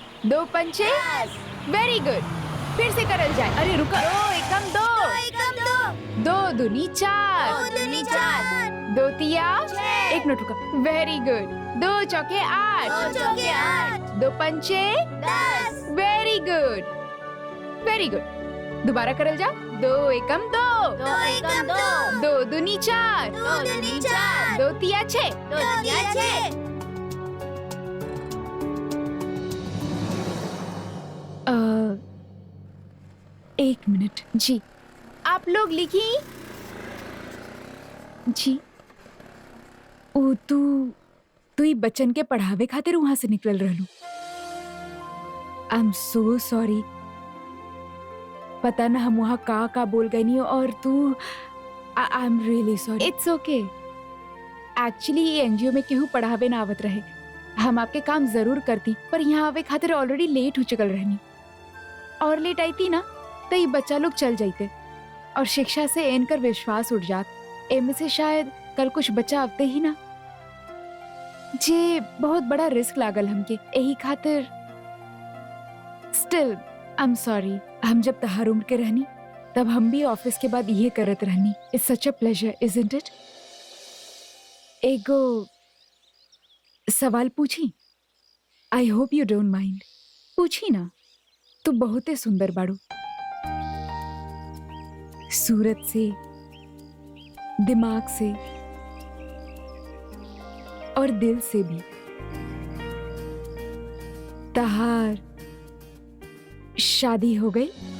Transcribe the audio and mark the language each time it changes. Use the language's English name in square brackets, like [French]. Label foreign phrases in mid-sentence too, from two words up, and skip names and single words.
[Bhojpuri] 2 पंचे [English] very good. [Bhojpuri] फिर से करल जाए। अरे रुको, 2 एकम 2, 2 एकम 2, 2 दूनी 4, 2 दूनी 4, 2 तिया 1 मिनट रुको, [English] very good, [Bhojpuri] 2 चौके 8, 2 चौके 8, 2 पंचे 10, [English] very good, very good. [Bhojpuri] दोबारा करल जा। 2 एकम 2, 2 एकम 2, 2 दूनी 4, 2 दूनी 4, 2 तिया 6, 2 तिया 6। एक मिनट जी, आप लोग लिखी जी। ओ तू ही बच्चन के पढ़ावे खातिर वहां से निकल रहलू। [English] I am so sorry, [Bhojpuri] पता ना हम वहाँ का बोल गई नहीं, और तू [English] I am really sorry. It's okay. [Bhojpuri] एक्चुअली ये एनजीओ में केहू पढ़ावे ना आवत रहे, हम आपके काम जरूर करती, पर यहाँ आवे खातिर [English] already late [Bhojpuri] हो चुकल रहनी, और लेट आई थी ना तो ये बच्चा लोग चल जाते, और शिक्षा से इनकर विश्वास उठ जात। एम से शायद कल कुछ बच्चा आवते ही ना। जे बहुत बड़ा रिस्क लागल हमके, यही खातिर। [English] Still I am sorry. [Bhojpuri] हम जब तहार उम्र के रहनी तब हम भी ऑफिस के बाद ये करत रहनी। [English] It's such a pleasure, isn't it? [Bhojpuri] एगो सवाल पूछी? [English] I hope you don't mind. [Bhojpuri] पूछी ना। तू बहुते सुंदर बाड़ू, सूरत से, दिमाग से और दिल से भी। तहार शादी हो गई?